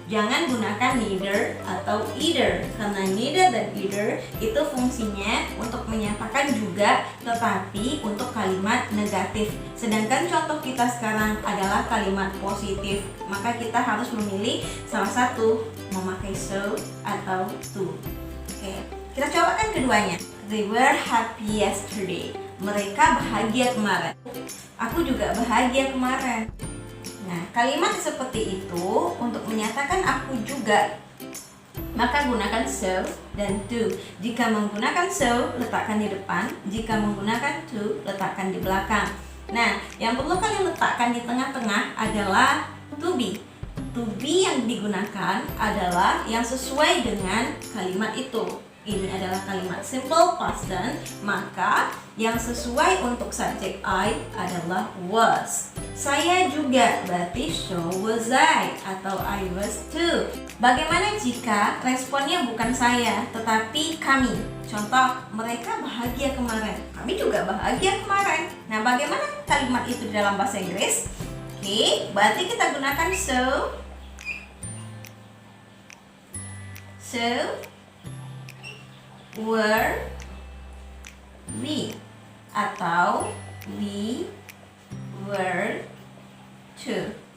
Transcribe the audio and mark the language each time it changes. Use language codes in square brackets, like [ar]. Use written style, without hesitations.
[id] Jangan gunakan neither atau either, karena neither dan either itu fungsinya untuk menyatakan juga, tetapi untuk kalimat negatif. Sedangkan contoh kita sekarang adalah kalimat positif, maka kita harus memilih salah satu, memakai so atau to. Oke, kita cobakan keduanya. [en] They were happy yesterday. [id] Mereka bahagia kemarin. Aku juga bahagia kemarin. Nah, kalimat seperti itu untuk menyatakan aku juga, maka gunakan so dan to. Jika menggunakan so, letakkan di depan. Jika menggunakan to, letakkan di belakang. Nah, yang perlu kalian letakkan di tengah-tengah adalah to be. To be yang digunakan adalah yang sesuai dengan kalimat itu. Ini adalah kalimat simple past tense, maka yang sesuai untuk subjek I adalah was. Saya juga, berarti [en] so was I [id] atau [en] I was too. [id] Bagaimana jika responnya bukan saya, tetapi kami? Contoh, mereka bahagia kemarin. Kami juga bahagia kemarin. Nah, bagaimana kalimat itu dalam bahasa Inggris? Oke, berarti kita gunakan so [en] So, were we, [id] atau [en] we were to.